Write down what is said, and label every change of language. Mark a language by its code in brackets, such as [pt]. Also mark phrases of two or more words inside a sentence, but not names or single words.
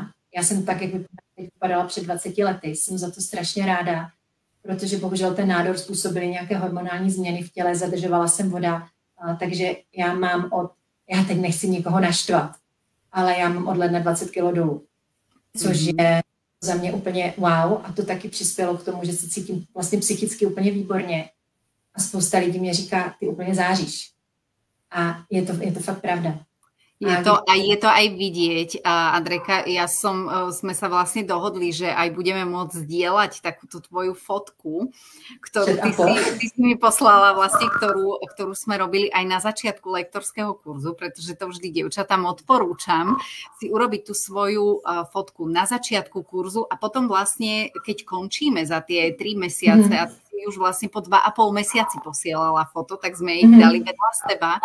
[cs] Já jsem tak, jak vypadala před 20 lety. Jsem za to strašně ráda, protože bohužel ten nádor způsobily nějaké hormonální změny v těle, zadržovala jsem voda, takže já teď nechci nikoho naštvat, ale já mám od ledna 20 kg dolů, což je za mě úplně wow a to taky přispělo k tomu, že se cítím vlastně psychicky úplně výborně a spousta lidí mě říká, ty úplně záříš. A je to fakt pravda. [sk] Je to aj vidieť. Andrejka, sme sa vlastne dohodli, že aj budeme môcť zdieľať takúto tvoju fotku, ktorú ty si mi poslala vlastne, ktorú sme robili aj na začiatku lektorského kurzu, pretože to vždy dievčatám odporúčam si urobiť tú svoju fotku na začiatku kurzu a potom vlastne, keď končíme za tie 3 mesiace a už vlastne po 2,5 mesiaci posielala foto, tak sme ich dali vedľa z teba.